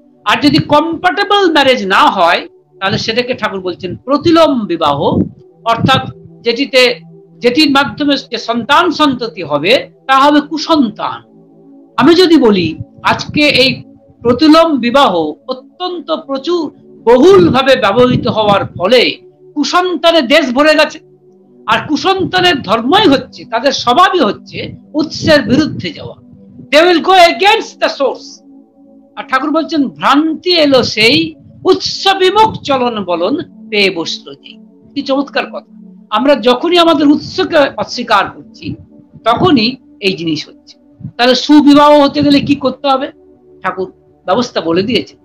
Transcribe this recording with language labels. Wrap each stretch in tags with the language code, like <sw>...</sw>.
<bn>আর যদি compatible marriage না হয় তাহলে সেটাকে ঠাকুর বলছেন প্রতিলোম বিবাহ, অর্থাৎ যেটির মাধ্যমে যে সন্তান সন্ততি হবে তা হবে কুসন্তান। আমি যদি বলি আজকে এই প্রতিলোম বিবাহ অত্যন্ত প্রচুর বহুল ভাবে ব্যবহৃত হওয়ার ফলে কুসন্তানের দেশ ভরে গেছে। আর কুসন্তানের ধর্মই হচ্ছে, তাদের স্বভাবই হচ্ছে উৎসের বিরুদ্ধে যাওয়া।</bn> <en>They will go against the source।</en> <bn>আর ঠাকুর বলছেন ভ্রান্তি এলো সেই উৎস বিমুখ চলন বলন পেয়ে বসলো যেই। কি চমৎকার কথা! আমরা যখনই আমাদের উৎসকে অস্বীকার করছি তখনই এই জিনিস হচ্ছে। তাহলে সুবিবাহ হতে গেলে কি করতে হবে? ঠাকুর ব্যবস্থা বলে দিয়েছে।</bn>